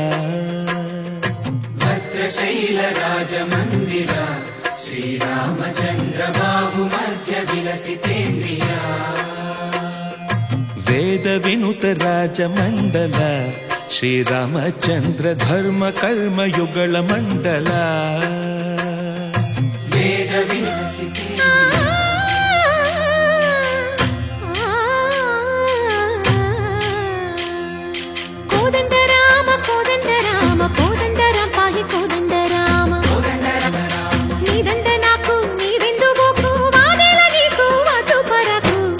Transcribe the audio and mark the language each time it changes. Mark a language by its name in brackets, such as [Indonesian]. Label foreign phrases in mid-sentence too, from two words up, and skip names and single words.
[Sanskrit] भद्रशैलराजमन्दिरा श्रीरामचन्द्र बाहुमध्य विलसितेन्द्रिया. वेद विनुत राजमण्डल श्रीरामचन्द्र धर्म कर्म युगल मण्डल. वेद विलसिते [Telugu] కోదండ రామ కోదండ రామ కోదండ రామ పాహి కోదండ రామ నీదండ నాకు నీవెందు బోకు వాదేల నీకు వద్దు పరకు.